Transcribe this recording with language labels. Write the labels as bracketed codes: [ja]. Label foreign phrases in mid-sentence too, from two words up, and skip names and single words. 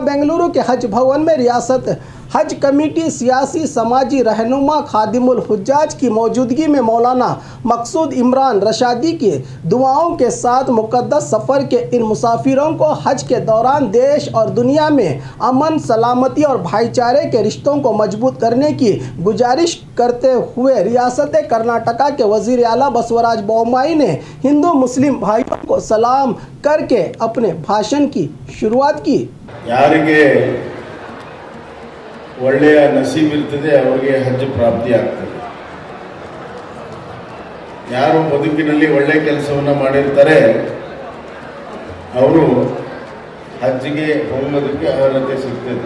[hi] बेंगलुरु के हज भवन में रियासत हज कमेटी, सियासी समाजी रहनुमा, खादिमुल हुज्जाज की मौजूदगी में मौलाना मकसूद इमरान रशादी की दुआओं के साथ मुक़द्दस सफ़र के इन मुसाफिरों को हज के दौरान देश और दुनिया में अमन, सलामती और भाईचारे के रिश्तों को मजबूत करने की गुजारिश करते हुए रियासत कर्नाटका के वज़ीर आला बसवराज बोम्मई ने हिंदू मुस्लिम भाइयों को सलाम करके अपने भाषण की शुरुआत की। [kn] ಯಾರಿಗೆ ಒಳ್ಳೆಯ ನಸೀಬಿರ್ತದೆ ಅವರಿಗೆ ಹಜ್ ಪ್ರಾಪ್ತಿ ಆಗ್ತದೆ. ಯಾರು ಬದುಕಿನಲ್ಲಿ ಒಳ್ಳೆ ಕೆಲಸವನ್ನು ಮಾಡಿರ್ತಾರೆ ಅವರು ಹಜ್ಜಿಗೆ ಹೋಗೋದಕ್ಕೆ ಅರ್ಹತೆ ಸಿಗ್ತದೆ.